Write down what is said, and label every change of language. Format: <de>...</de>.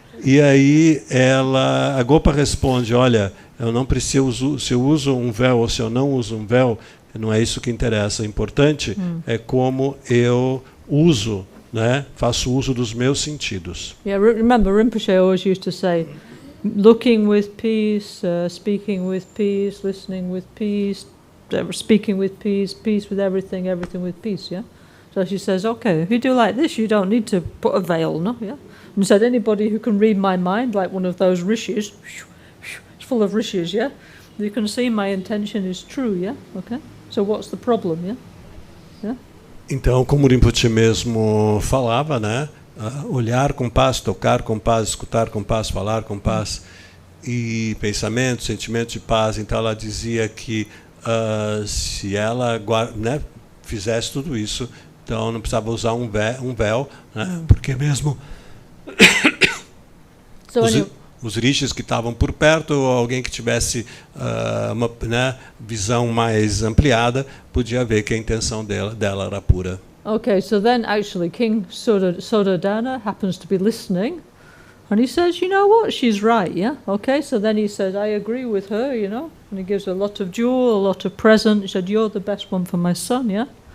<pt>E aí a Gopa responde, olha, eu não preciso, se eu uso um véu ou se eu não uso um véu, não é isso que interessa. O importante é como eu uso, né, faço uso dos meus sentidos.</pt> <en>Yeah, remember Rinpoche always used to say, looking with peace, speaking with peace, listening with peace, speaking with peace, peace with everything, everything with peace, yeah? So she says, okay, if you do like this, you don't need to put a veil, no? Yeah? And said, anybody who can read my mind, like one of those rishis, it's full of rishis, yeah? You can see my intention is true, yeah? Okay? So what's the problem, yeah? Yeah?</en> <pt>Então, como o Rinpoche mesmo falava, né? Olhar com paz, tocar com paz, escutar com paz, falar com paz, e pensamentos, sentimentos de paz. Então ela dizia que se ela, né, fizesse tudo isso, então não precisava usar um véu, né, porque mesmo os rishis que estavam por perto, ou alguém que tivesse uma, né, visão mais ampliada, podia ver que a intenção dela era pura.</pt> <en>Okay, so then actually King Suddhodana happens to be listening, and he says, you know what, she's right, yeah? Okay, so then he says, I agree with her, you know, and he gives her a lot of jewel, a lot of present. He said, you're the best one for my son, yeah?</en>